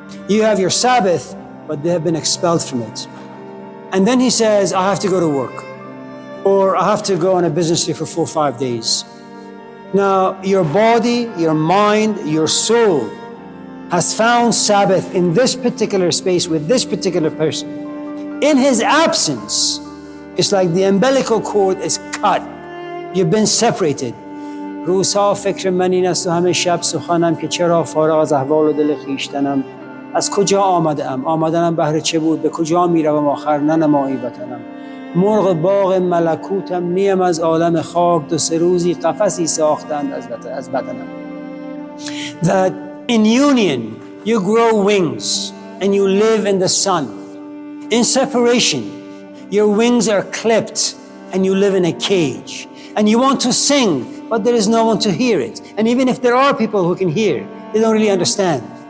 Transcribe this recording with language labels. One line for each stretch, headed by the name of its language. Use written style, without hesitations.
English: You have your Sabbath, but they have been expelled from it. And then he says, I have to go to work, or I have to go on a business trip for 4 or 5 days. Now, your body, your mind, your soul has found Sabbath in this particular space with this particular person. In his absence, it's like the umbilical cord is cut. You've been separated.
Persian: روزها فکر من این است و همه شب سخنم که چرا فارغ از احوال و دل خویشتنم از کجا آمدم آمدنم بهر چه بود به کجا میروم آخر ننمایی وطنم مرغ باغ ملکوتم نیم از عالم خاک دو سه روزی قفسی ساختند از بدنم.
English: That in union you grow wings and you live in the sun. In separation, your wings are clipped and you live in a cage. And you want to sing, but there is no one to hear it. And even if there are people who can hear, they don't really understand.